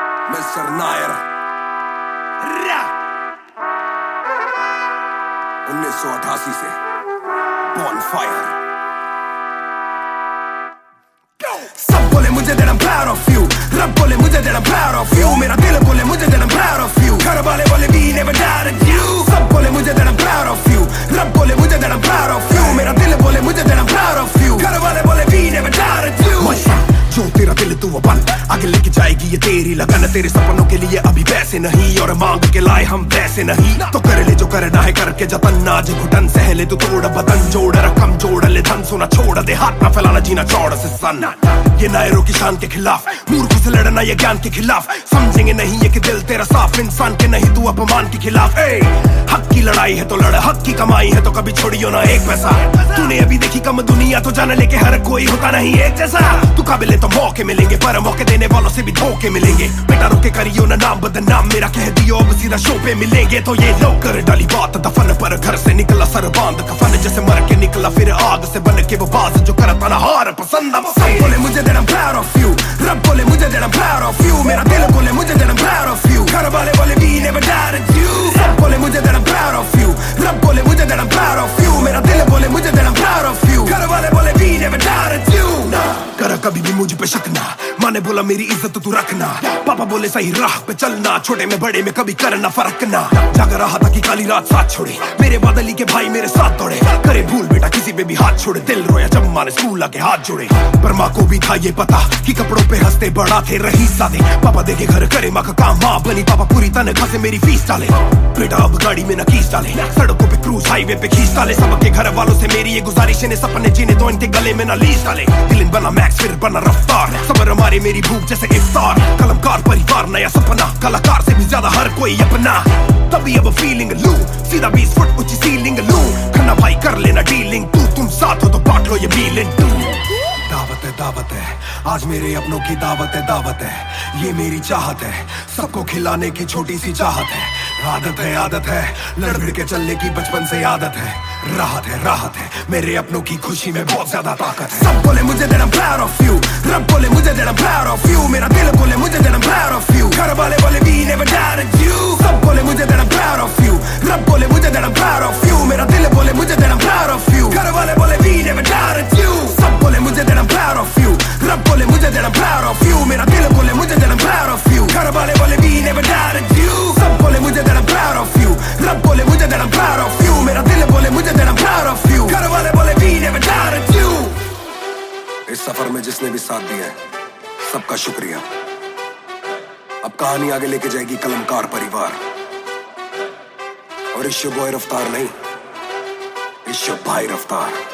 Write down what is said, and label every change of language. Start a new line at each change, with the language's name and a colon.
Hindi: Mister Nair 1988 से Bonfire। सब बोले मुझे
English: that I'm proud of you,
Hindi: रब बोले मुझे that I'm proud of you, मेरा दिल बोले मुझे that I'm proud of you, घर वाले बोले
English: we never doubted you।
Hindi: सब बोले मुझे
English: that I'm proud of you,
Hindi: रब बोले मुझे that I'm proud of you, मेरा दिल बोले मुझे that I'm proud of you, घर वाले बोले
English: we never doubted you।
Hindi: जो तेरा दिल तू वो बन, आगे लेके जाएगी ये तेरी लगन, तेरे सपनों के लिए अभी पैसे नहीं और मांग के लाए हम पैसे नहीं, तो कर ले जो करना है करके जतन, आज घुटन सहले तू तोड़ बदन, जोड़ रकम जोड़ ले धन, सोना छोड़ दे हाथ ना फैलाना जीना चौड़ से सन। ये नायरों की शान के खिलाफ, मूर्ख से लड़ना ये ज्ञान के खिलाफ, समझेंगे नहीं ये कि दिल तेरा साफ, इंसान के नहीं तू अपमान के खिलाफ। हक की लड़ाई है तो लड़, हक की कमाई है तो कभी छोड़ियो ना एक पैसा, तूने अभी देखी कम दुनिया तो जान लेके हर कोई होता नहीं एक जैसा, तू काबिल तो मौके मिलेंगे पर मौके देने वालों से भी धोखे मिलेंगे, बेटा रोके करियो ना नाम बदनाम मेरा, कह दियो अब सीधा शो पे मिलेंगे, तो ये लो कर डाली बात दफन पर, घर से निकला सर बांध कफन, जैसे मर के निकला फिर आग से बन के वो बाज जो करता ना हार पसंद। सब बोले मुझे
English: that I'm proud of you,
Hindi: रब बोले मुझे that I'm proud of you, मेरा दिल बोले मुझे that I'm proud of you, घर वाले बोले
English: we never doubted you।
Hindi: सब बोले मुझे
English: that I'm proud of you,
Hindi: रब बोले मुझे that I'm proud of you, मेरा दिल बोले मुझे that I'm proud of you, घर वाले बोले
English: we never doubted you।
Hindi: ना कर कभी भी मुझ पे शक ना, माँ ने बोला मेरी इज्जत तू रखना, पापा बोले सही राह पे चलना, छोटे में बड़े में कभी करना फर्क ना, जाग रहा था कि काली रात साथ छोड़े, मेरे बादली के भाई मेरे साथ दौड़े, करे भूल बेटा किसी पे भी हाथ छोड़े, दिल रोया जब माँ ने स्कूल आके हाथ जोड़े, पर माँ को भी था ये पता कि कपड़ों पे हंसते बड़ा थे रही सादे, पापा देखे घर करे माँ का काम, माँ बनी पापा पूरी तनख्वाह से मेरी फीस डाले, बेटा अब गाड़ी में न कीस डाले, सड़कों पे क्रूज हाईवे पे खींच डाले, सबके घर वालों से मेरी ये गुजारिश है सपने जीने तो इनके गले में न लीस डाले, दिल बना मैक्स फिर बना रफ्तार, सबर हमारे मेरी भूख जैसे इफ्तार, कलमकार परिवार नया सपना, कलाकार से भी ज्यादा हर कोई अपना, तभी अब फीलिंग लू, सीधा 20 फुट ऊंची सीलिंग लू, खन्ना भाई कर लेना डीलिंग, तुम साथ हो तो बांट लो ये बीलिंग। दावत है आज मेरे अपनों की दावत है, ये मेरी चाहत है, सबको खिलाने की छोटी सी चाहत है, आदत है लड़ भिड़ के चलने की बचपन से आदत है, राहत है मेरे अपनों की खुशी में बहुत ज्यादा ताकत है। सब बोले मुझे
English: that I'm proud of you,
Hindi: रब बोले मुझे that I'm proud of you, मेरा दिल बोले मुझे that I'm proud of you, घर वाले बोले
English: we never doubted you।
Hindi: सब बोले मुझे
English: that I'm proud of you,
Hindi: रब बोले मुझे that I'm proud of you, मेरा दिल बोले मुझे that I'm proud of you, घर वाले बोले
English: we never doubted you।
Hindi: सब बोले मुझे
English: that I'm proud of you,
Hindi: रब बोले मुझे that I'm proud of you, मेरा दिल बोले मुझे that I'm proud of you, घर वाले बोले
English: we never doubted you।
Hindi: सब बोले मुझे
English: that I'm proud of you,
Hindi: रब बोले मुझे that I'm proud of you, मेरा दिल बोले मुझे that I'm proud of you, घर वाले बोले
English: we never doubted you।
Hindi: इस सफर में जिसने भी साथ दिया है सबका शुक्रिया। अब कहानी आगे लेके जाएगी कलमकार परिवार, और इश्यो बॉय रफ्तार नहीं, इश्यो भाई रफ्तार।